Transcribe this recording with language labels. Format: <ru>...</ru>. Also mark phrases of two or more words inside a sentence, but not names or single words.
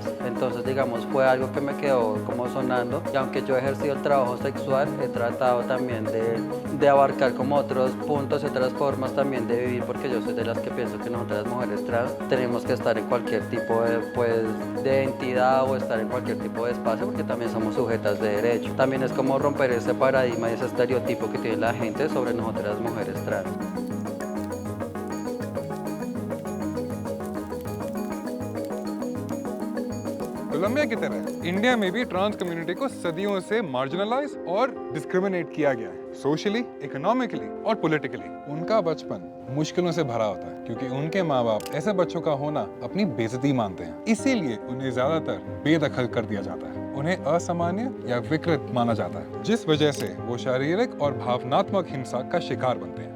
<es>Entonces, digamos, fue algo que me quedó como sonando y aunque yo he ejercido el trabajo sexual, he tratado también de abarcar como otros puntos y otras formas también de vivir, porque yo soy de las que pienso que nosotras las mujeres trans tenemos que estar en cualquier tipo de, pues, de entidad o estar en cualquier tipo de espacio porque también somos sujetas de derecho. También es como romper ese paradigma y ese estereotipo que tiene la gente sobre nosotras las mujeres trans.</es> <hi>कोलंबिया की तरह इंडिया में भी</hi> <en>trans community</en> <hi>को सदियों से मार्जिनलाइज और डिस्क्रिमिनेट किया गया है,</hi> <en>socially, economically</en> <hi>और पॉलिटिकली। उनका बचपन मुश्किलों से भरा होता है क्योंकि उनके माँ बाप ऐसे बच्चों का होना अपनी बेइज्जती मानते हैं, इसीलिए उन्हें ज्यादातर बेदखल कर दिया जाता है, उन्हें असामान्य या विकृत माना जाता है, जिस वजह से वो शारीरिक और भावनात्मक हिंसा का शिकार बनते हैं।</hi>